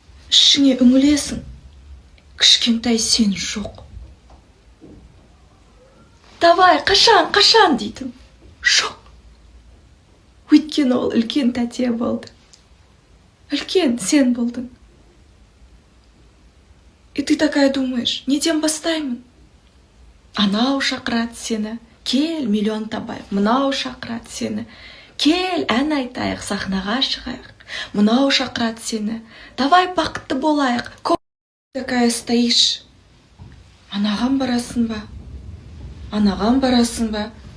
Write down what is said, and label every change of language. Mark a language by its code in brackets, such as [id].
[kk] Ішіңе үңілесің, кішкентай сен жоқ. Давай, қашан дейтін, жоқ. Өйткені ол үлкен тәте болды. Үлкен сен болдың. [ru] И ты такая думаешь, [kk] неден бастаймын? Анау шақырады сені, кел миллион табайық. Мынау шақырады сені, кел ән айтайық, сахнаға шығайық. Мынау шақырады сені, давай бақытты болайық. [ru] Такая стоишь. [kk] Анаған барасың ба? Анаған барасың ба?